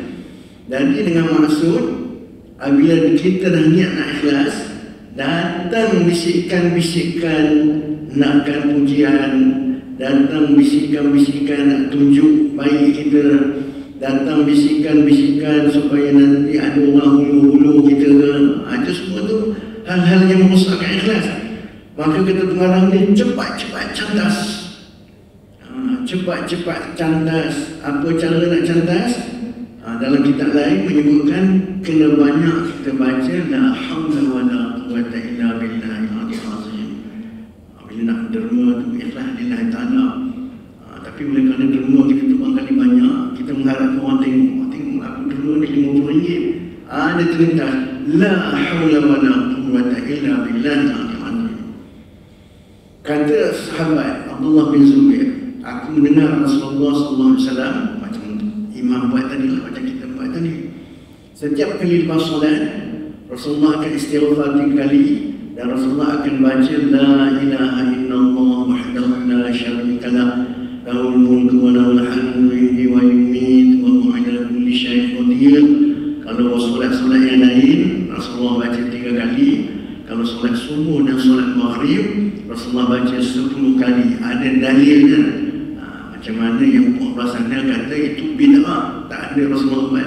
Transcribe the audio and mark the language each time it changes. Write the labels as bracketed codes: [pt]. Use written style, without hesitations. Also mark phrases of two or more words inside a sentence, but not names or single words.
[ms] Jadi dengan maksud, apabila kita dah niat nak ikhlas, datang bisikan-bisikan nakkan pujian, datang bisikan-bisikan nak tunjuk baik kita, datang bisikan-bisikan supaya nanti ada orang hulu-hulu kita, itu semua tu hal-hal yang merosakkan ikhlas. Maka kata pengarang ni, cepat-cepat candas. Cepat-cepat candas. Apa cara nak candas? Dalam kitab lain menyebutkan kena banyak kita baca [ar] لا حول ولا قوة إلا بالله العلي العظيم. [ms] Bila nak derma tu ikhlas [ar] لله تعالى. [ms] Tapi oleh kerana derma kita tu kali banyak, kita mengharapkan orang tengok aku derma ni RM50. Ada terlintas [ar] لا حول ولا قوة إلا بالله العلي العظيم. [ms] Kata sahabat Abdullah bin Zubair, aku mendengar Rasulullah SAW macam imam buat tadi lah, macam kita buat tadi. Setiap kali lepas solat, Rasulullah akan istighfar 3 kali dan Rasulullah akan baca [ar] لا إله إلا الله وحده لا شريك له, له الملك وله الحمد يحيي ويميت وهو على كل شيء قدير. [ms] Kalau solat-solat yang lain, Rasulullah baca 3 kali. Kalau solat subuh dan solat maghrib, Rasulullah baca 10 kali. Ada dalilnya. Macam mana yang orang sana kata itu bid'ah, tak ada Rasulullah buat.